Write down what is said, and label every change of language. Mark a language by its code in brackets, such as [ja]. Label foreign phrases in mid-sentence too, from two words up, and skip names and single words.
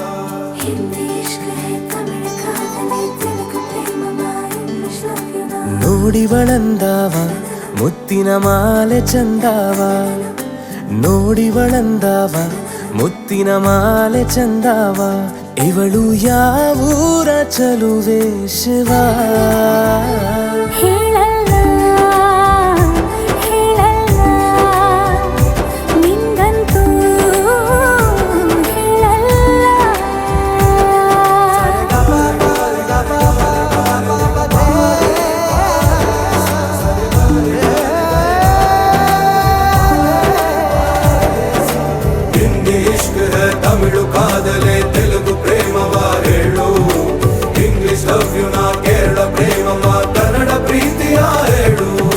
[kn] ಹಿಂದಿ [hi] इश्क़ है [kn] ತಮಿಳ್ ಕಾದಲೆ ತೆಲುಗು ಪ್ರೇಮ ಇಂಗ್ಲಿಷ್ [en] love you [kn] ನಾ ನೋಡಿವಳಂದಾವ ಮುತ್ತಿನ ಮಾಲೆ ಚಂದಾವ ನೋಡಿವಳಂದಾವ ಮುತ್ತಿನ ಮಾಲೆ ಚಂದಾವ ಇವಳು ಯಾವೂರ ಚಲುವೆ ಶಿವ ಹೇಳಲ್ಲ ಹೇಳಲ್ಲ ನಿಂಗಂತೂ ಹೇಳಲ್ಲ ಹಿಂದಿ [hi] इश्क़ है [kn] ತಮಿಳು ಕಾದಲೆ ತೆಲುಗು ಪ್ರೇಮವ ಹೇಳು ಇಂಗ್ಲಿಷ್ [en] love you [kn] ನಾ ಕೇರಳ ಪ್ರೇಮವ ಕನ್ನಡ ಪ್ರೀತಿಯ ಹೇಳು